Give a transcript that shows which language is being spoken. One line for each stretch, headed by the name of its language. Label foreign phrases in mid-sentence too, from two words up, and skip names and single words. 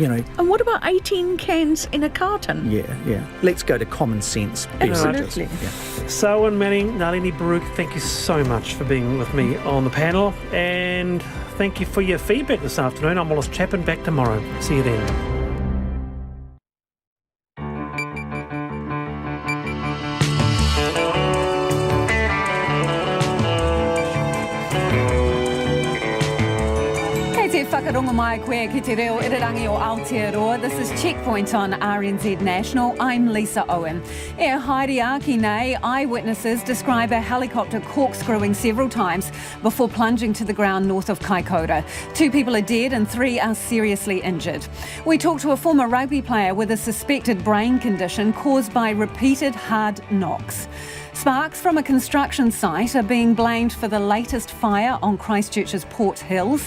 English: And what about 18 cans in a carton? Yeah. Let's go to common sense. Absolutely. Yeah. Selwyn Manning, Nalini Baruch, thank you so much for being with me on the panel. And thank you for your feedback this afternoon. I'm Wallace Chapman, back tomorrow. See you then.
Māori: Whakarongo mai koe ki te reo irirangi o Aotearoa.
English: This is Checkpoint on RNZ National. I'm Lisa Owen.
Māori: E haere nei,
English: eyewitnesses describe a helicopter corkscrewing several times before plunging to the ground north of Kaikoura. 2 people are dead and 3 are seriously injured. We talked to a former rugby player with a suspected brain condition caused by repeated hard knocks. Sparks from a construction site are being blamed for the latest fire on Christchurch's Port Hills.